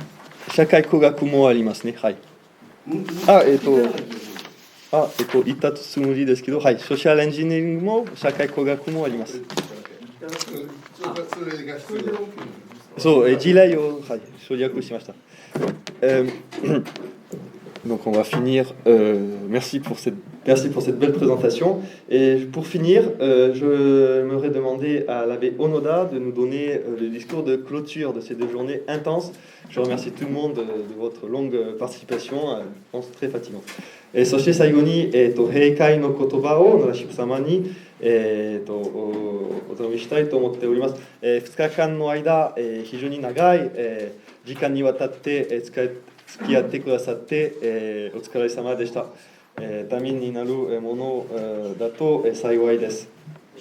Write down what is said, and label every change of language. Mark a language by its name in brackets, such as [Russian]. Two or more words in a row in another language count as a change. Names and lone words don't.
[Japanese] 社会工学もありますね。はい。言ったつもりですけど、はい、ソーシャルエンジニアリングも社会工学もあります。そう、事例を、はい、省略しました。 [French] Donc on va finir. Merci pour cette belle présentation. Et pour finir, je m'aurais demandé à l'abbé Onoda de nous donner le discours de clôture de ces 2 journées intenses. Je remercie tout le monde de votre longue participation. Je pense très fatigant. [Japanese] そして最後に、閉会の言葉を野田神父様に、お頼みしたいと思っております。2日間の間、非常に長い、時間にわたって、付き合ってくださって、お疲れ様でした。ためになるものだと幸いです。